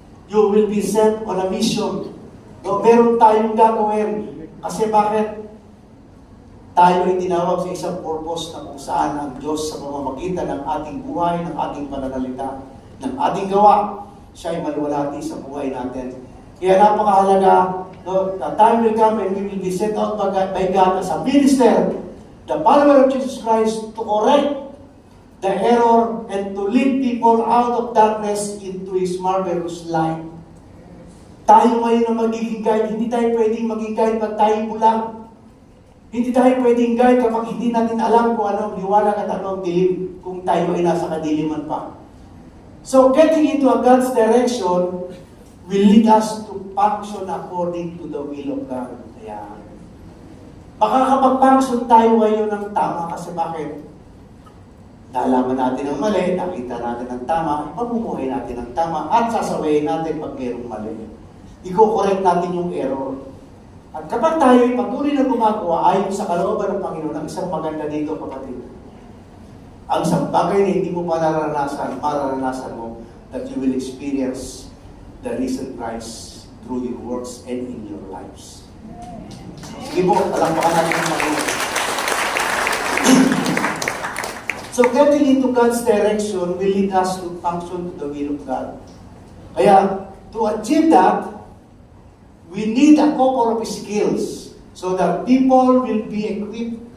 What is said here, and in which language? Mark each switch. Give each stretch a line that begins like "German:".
English: You will be sent on a mission.
Filipino: No, meron tayong gagawin. Kasi bakit? Tayo ay tinawag sa isang purpose na kung saan ang Diyos sa pamamagitan ng ating buhay, ng ating pananalita, ng ating gawa, siya ay maluwalhati sa buhay natin. Kaya napakahalaga,
English: no, the time will come and we will be sent out by God as a minister, the follower of Jesus Christ, to correct the error and to lead people out of darkness into His marvelous light.
Filipino: Tayo ngayon na magiging guide, hindi tayo pwedeng maging guide pag tayo bulang. Hindi tayo pwedeng guide kapag hindi natin alam kung ano ang liwanag at ano ang dilim, kung tayo ay nasa kadiliman pa.
English: So getting into a God's direction will lead us to function according to the will of God.
Filipino: Kaya, makakapag-function tayo ngayon ng tama kasi bakit? Nalaman natin ang mali, nakita natin ang tama, ipamumuhay natin ang tama, at sasawayin natin pag mayroong mali. I-correct natin yung error. At kapag tayo ay patuloy na gumagawa ayon sa kalooban ng Panginoon, ang isang maganda dito, kapatid, ang isang bagay na hindi mo pa mararanasan mo,
English: that you will experience the risen Christ through your works and in your lives.
Filipino: Sige po, talampakan natin ang Panginoon.
English: So getting into God's direction will lead us to function to the will of God. Kaya, to achieve that, we need a couple of skills so that people will be equipped.